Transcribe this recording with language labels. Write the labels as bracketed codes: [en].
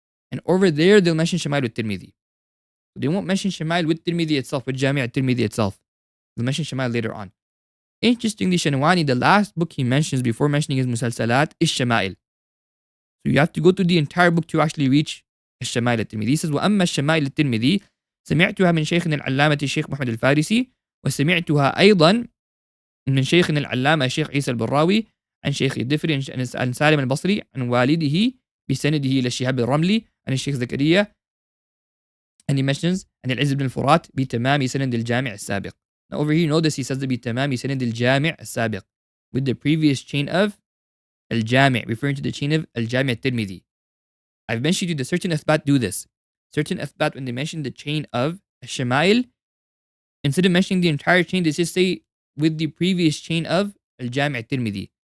[en] And over there, they'll mention Shama'il with Tirmidhi. They won't mention Shama'il with Tirmidhi itself, with Jami' al-Tirmidhi itself. They'll mention Shama'il later on. Interestingly, Shanawani, the last book he mentions before mentioning his Musalsalat is Shama'il. So you have to go through the entire book to actually reach Shama'il al-Tirmidhi. He says, [ar] وَأَمَّا الشَّمَائِلِ التِّرْمِذِي سمعتها من شيخنا العلامة الشيخ محمد الفارسي وسمعتها أيضا من شيخنا العلامة الشيخ عيسى البراوي عن شيخ الدفري عن سالم البصري عن والده بسنده إلى الشهاب الرملي عن الشيخ زكريا. [en] And he mentions [ar] عن العز بن الفرات بتمام سند الجامع السابق. [en] Now over here, notice he says [ar] بتمام سند الجامع السابق, [en] with the previous chain of al-Jami', referring to the chain of al-Jami' al-Tirmidhi. I've mentioned to you that certain Athbāt do this. Certain Athbāt, when they mention the chain of Shama'il, instead of mentioning the entire chain, they just say with the previous chain of al-Jami' al-Tirmidhi.